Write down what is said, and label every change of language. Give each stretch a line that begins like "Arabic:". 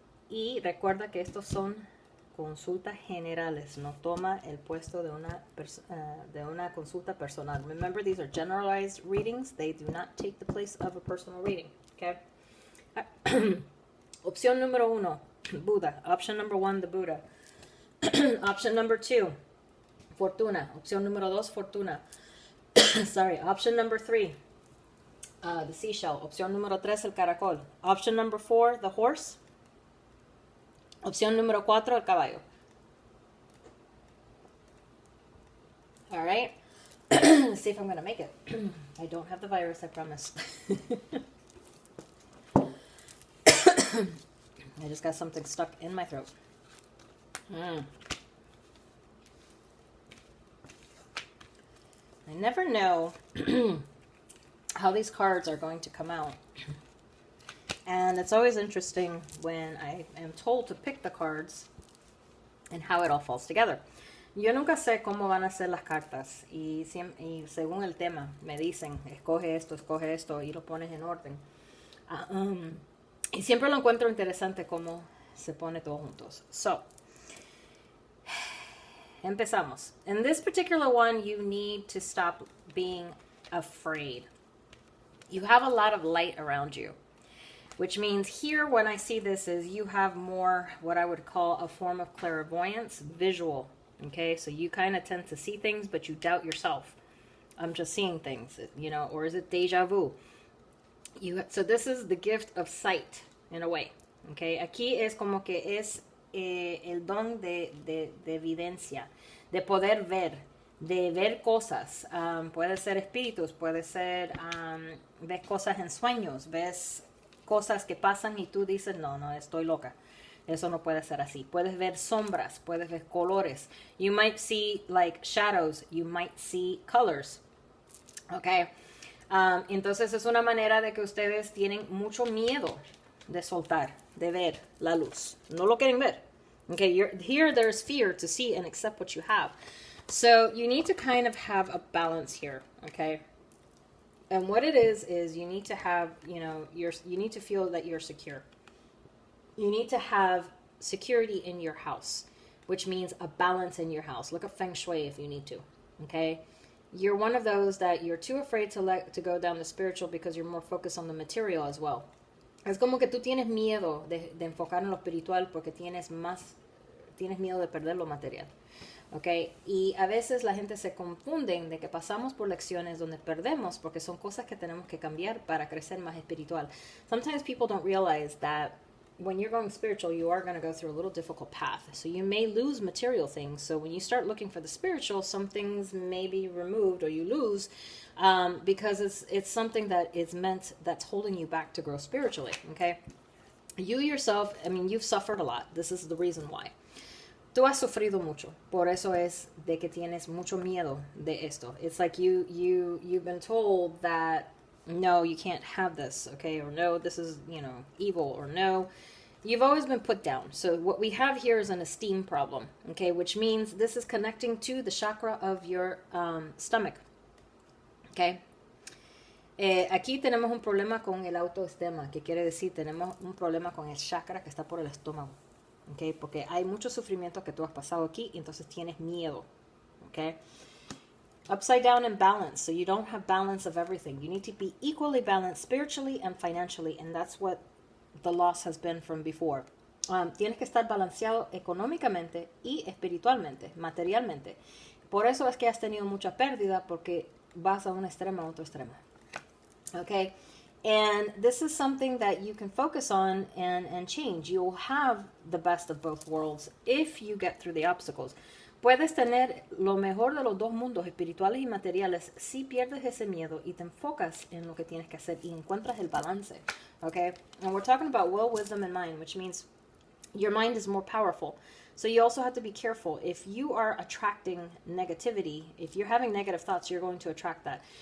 Spanish: Y recuerda que estos son consultas generales, no toma el puesto de una consulta personal.
English: Remember, these are generalized readings. They do not take the place of a personal reading. Okay.
Spanish: Opción número 1, Buda.
English: Option number 1, the Buddha. Option number 2, Fortuna.
Spanish: Opción número 2, Fortuna.
English: Sorry. Option number 3, the seashell.
Spanish: Opción número 3, el caracol.
English: Option number 4, the horse.
Spanish: Opción número 4, el caballo.
English: All right. Let's see if I'm going to make it. I don't have the virus, I promise. I just got something stuck in my throat. I never know how these cards are going to come out. And it's always interesting when I am told to pick the cards and how it all falls together.
Spanish: Yo nunca sé cómo van a ser las cartas y según el tema me dicen, escoge esto y lo pones en orden. Y siempre lo encuentro interesante cómo se pone todo juntos. So, empezamos.
English: In this particular one, you need to stop being afraid. You have a lot of light around you. Which means here, when I see this, is you have more what I would call a form of clairvoyance, visual. Okay, so you kind of tend to see things, but you doubt yourself. I'm just seeing things, or is it deja vu? So this is the gift of sight, in a way.
Spanish: Okay, aquí es como que es el don de evidencia, de poder ver, de ver cosas. Puede ser espíritus, puede ser, ves cosas en sueños, ves cosas que pasan y tú dices, no, estoy loca. Eso no puede ser así. Puedes ver sombras, puedes ver colores.
English: You might see like shadows, you might see colors. Okay.
Spanish: Entonces es una manera de que ustedes tienen mucho miedo de soltar, de ver la luz. No lo quieren ver.
English: Okay, here there's fear to see and accept what you have. So you need to kind of have a balance here, okay? And what it is you need to have, you need to feel that you're secure. You need to have security in your house, which means a balance in your house. Look at Feng Shui if you need to, okay? You're one of those that you're too afraid to go down the spiritual because you're more focused on the material as well.
Spanish: Es como que tú tienes miedo de enfocar en lo espiritual porque tienes miedo de perder lo material. Okay. Y a veces la gente se confunden de que pasamos por lecciones donde perdemos porque son cosas que tenemos que cambiar para crecer más espiritual.
English: Sometimes people don't realize that when you're going spiritual, you are going to go through a little difficult path. So you may lose material things. So when you start looking for the spiritual, some things may be removed or you lose because it's something that is meant, that's holding you back to grow spiritually. Okay. You yourself, I mean, you've suffered a lot. This is the reason why.
Spanish: Tú has sufrido mucho, por eso es de que tienes mucho miedo de esto.
English: It's like you've been told that no, you can't have this, okay, or no, this is, evil, or no. You've always been put down. So what we have here is an esteem problem, okay, which means this is connecting to the chakra of your stomach, okay.
Spanish: Aquí tenemos un problema con el autoestima, que quiere decir tenemos un problema con el chakra que está por el estómago. Okay, porque hay mucho sufrimiento que tú has pasado aquí y entonces tienes miedo.
English: Okay? Upside down and balance. So you don't have balance of everything. You need to be equally balanced spiritually and financially. And that's what the loss has been from before.
Spanish: Tienes que estar balanceado económicamente y espiritualmente, materialmente. Por eso es que has tenido mucha pérdida porque vas a un extremo a otro extremo.
English: Okay? And this is something that you can focus on and change. You'll have the best of both worlds if you get through the obstacles.
Spanish: Puedes tener lo mejor de los dos mundos, espirituales y materiales, si pierdes ese miedo y te enfocas en lo que tienes que hacer y encuentras el balance.
English: Okay? And we're talking about will, wisdom, and mind, which means your mind is more powerful. So you also have to be careful. If you are attracting negativity, if you're having negative thoughts, you're going to attract that.